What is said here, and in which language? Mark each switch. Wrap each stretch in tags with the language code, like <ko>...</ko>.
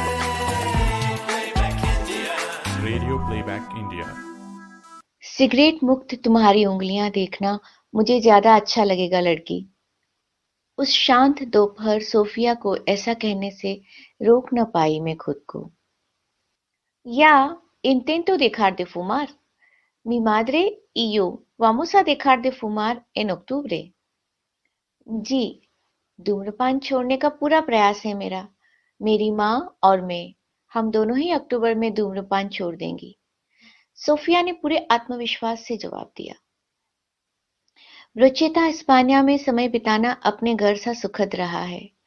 <hi>Radio playback India. Cigarette मुक्त तुम्हारी उंगलियां देखना मुझे ज्यादा अच्छा लगेगा लड़की। उस शांत दोपहर सोफिया को ऐसा कहने से रोक न पाई मैं खुद को।</hi> <es>या intento dejar de fumar. Mi madre y yo vamos a dejar de fumar en octubre.</es> <hi>जी, धूम्रपान छोड़ने का पूरा प्रयास है मेरा। मेरी माँ और मैं, हम दोनों ही अक्टूबर में धूम्रपान छोड़ देंगी। सोफिया ने पूरे आत्मविश्वास से जवाब दिया। ब्रोचेता इस्पानिया में समय बिताना अपने घर सा सुखद रहा है।</hi>